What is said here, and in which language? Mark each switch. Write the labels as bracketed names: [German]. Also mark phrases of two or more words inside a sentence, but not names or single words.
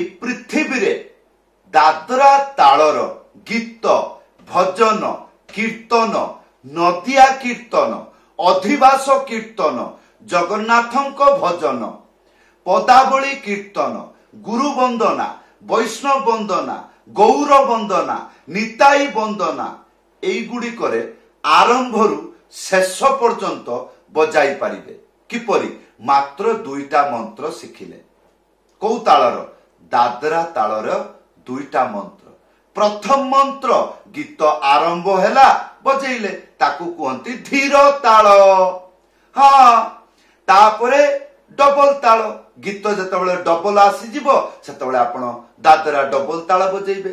[Odia] ପୃଥ୍ୱୀ ରେ ଦାଦରା ତାଳର ଗୀତ ଭଜନ କୀର୍ତ୍ତନ ନଦିଆ କୀର୍ତ୍ତନ ଅଧିବାସ କୀର୍ତ୍ତନ ଜଗନ୍ନାଥଙ୍କ ଭଜନ ପଦାବଳୀ କୀର୍ତ୍ତନ ଗୁରୁ ବନ୍ଦନା ବୈଷ୍ଣବ ବନ୍ଦନା ଗୌର ବନ୍ଦନା ନିତାଇ ବନ୍ଦନା ଏଗୁଡ଼ି କରେ ଆରମ୍ଭରୁ ଶେଷ ପର୍ଯ୍ୟନ୍ତ ବଜାଇ ପାରିବେ। କିପରି? ମାତ୍ର ଦୁଇଟା ମନ୍ତ୍ର ଶିଖିଲେ। କଉ ତାଳର? ଦାଦରା ତାଳର ଦୁଇଟା ମନ୍ତ୍ର। ପ୍ରଥମ ମନ୍ତ୍ର ଗୀତ ଆରମ୍ଭ ହେଲା ବଜେଇଲେ ତାକୁ କହନ୍ତି ଧୀର ତାଳ। ହଁ, ତାପରେ ଡବଲ ତାଳ। ଗୀତ ଯେତେବେଳେ ଡବଲ ଆସି ଯିବ ସେତେବେଳେ ଆପଣ ଦାଦରା ଡବଲ ତାଳ ବଜେଇବେ।